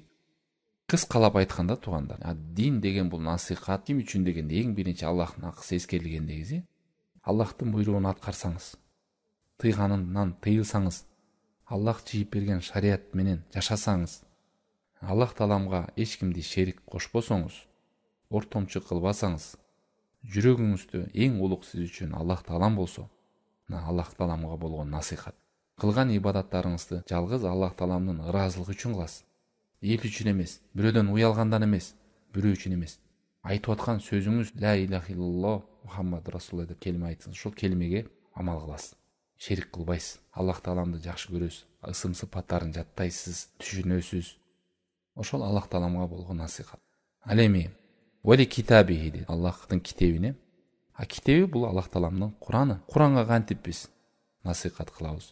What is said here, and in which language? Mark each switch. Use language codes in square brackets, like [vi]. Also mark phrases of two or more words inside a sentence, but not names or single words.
[ky] Кыскалап айтканда туугандар, дин деген бул насихат ким үчүн дегенде эң биринчи Аллахтын акысы эскерилгендеги, Аллахтын буйругун аткарсаңыз, тыйганынан тыйылсаңыз, Аллах чыйып берген шариат менен жашасаңыз, Аллах Тааламга эч кимди шерик кошпосоңуз, ортомчу кылбасаңыз, жүрөгүңүздө эң улук сиз үчүн Аллах Таалам болсо, Аллах Тааламга болгон насихат. Кылган ибадаттарыңызды жалгыз Аллах Тааламдын ыраазылыгы үчүн кыласыз. Эл үчүн эмес, бирөөдөн уялгандан эмес, бирөө үчүн эмес. Айтып аткан сөзүңүз [ar] لا إله إلا الله محمد رسول الله [ky] деп келме айтсаңыз, ошол келмеге амал кыласыз. Шерик кылбайсыз. Аллах Тааламды жакшы көрөсүз, ысым сыпаттарын жаттайсыз, түшүнөсүз. Ошол Аллах Тааламга болгон насихат. Ал эми [ar] ولكتابه [ky] дейт Аллахтын китебине. А китеби бул Аллах Тааламдын Кураны. Куранга кантип биз насихат кылабыз?